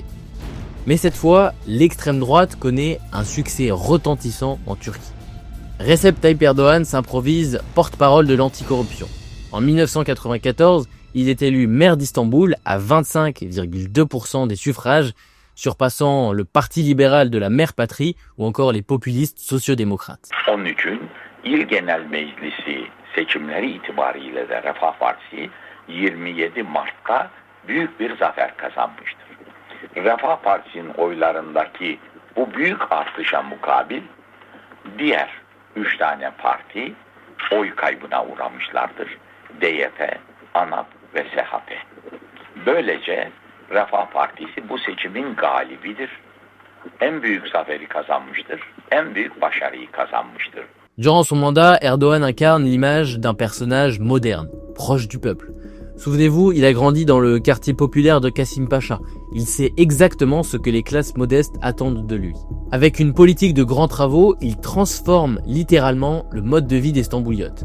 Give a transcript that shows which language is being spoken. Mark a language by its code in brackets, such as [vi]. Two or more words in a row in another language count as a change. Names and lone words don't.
[fr] Mais cette fois, l'extrême droite connaît un succès retentissant en Turquie. Recep Tayyip Erdogan s'improvise porte-parole de l'anticorruption. En 1994, il est élu maire d'Istanbul à 25,2% des suffrages, surpassant le Parti libéral de la mère patrie ou encore les populistes sociodémocrates. [tr] Onun için İl Genel Meclisi seçimleri itibariyle de Refah Partisi 27 Mart'ta büyük bir zafer kazanmıştır. Refah Partisi'nin oylarındaki bu büyük artışa mukabil diğer 3 tane parti oy kaybına uğramışlardır. DYP, ANAP ve SHP. Böylece Refah Partisi bu seçimin galibidir. En büyük zaferi kazanmıştır. En büyük başarıyı kazanmıştır. [fr] Durant son mandat, Erdogan incarne l'image d'un personnage moderne, proche du peuple. Souvenez-vous, il a grandi dans le quartier populaire de Kasım Paşa. Il sait exactement ce que les classes modestes attendent de lui. Avec une politique de grands travaux, il transforme littéralement le mode de vie des Stambouliotes.